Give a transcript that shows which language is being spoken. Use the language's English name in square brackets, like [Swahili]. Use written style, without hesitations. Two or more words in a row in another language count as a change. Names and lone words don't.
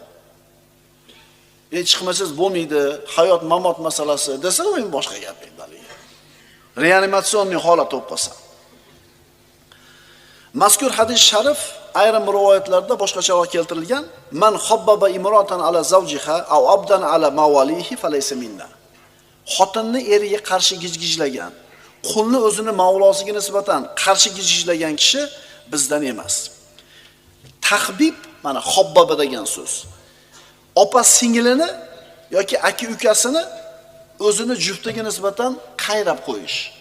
[Uzbek] Chiqmasangiz bo'lmaydi, hayot mamot masalasi desa, men boshqa gap aytadi. Reanimatsionniy holat bo'lib qolsa. Mazkur hadis sharif ayrim rivoyatlarda boshqacharoq keltirilgan. [Arabic] من خبب امرأة على زوجها أو عبدا على مواليه فليس منا. [Uzbek] Xotinni eriga qarshi gijgijlagan, qulni o'zini mavlosiga nisbatan qarshi gijgijlagan kishi bizdan emas. Tahbib mana xobbaba degan so'z. Opa singilini yoki aka ukasini o'zini juftiga nisbatan qayrab qo'yish.